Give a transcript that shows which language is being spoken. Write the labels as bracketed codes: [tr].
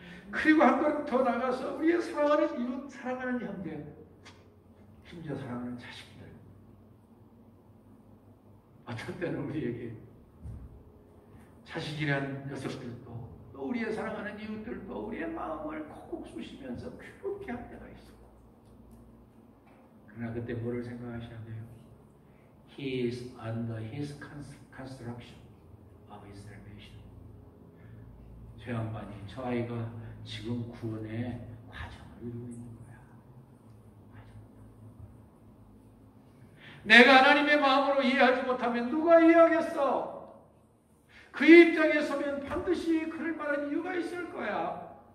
[ko] 그리고 한 번 더 나가서 우리의 사랑하는 이웃, 사랑하는 형제, 심지어 사랑하는 자식들, 어떤 때는 우리에게 자식이라는 녀석들도 또 우리의 사랑하는 이웃들도 우리의 마음을 콕콕 쑤시면서 괴롭게 할 때가 있어. 그러나 그때 뭐를 생각하셔야 돼요? [en] He is under his construction of his salvation. [ko] 죄 양반이, 저 아이가 지금 구원의 과정을 이루고 있는 거야. 내가 하나님의 마음으로 이해하지 못하면 누가 이해하겠어? 그 입장에 서면 반드시 그럴 만한 이유가 있을 거야.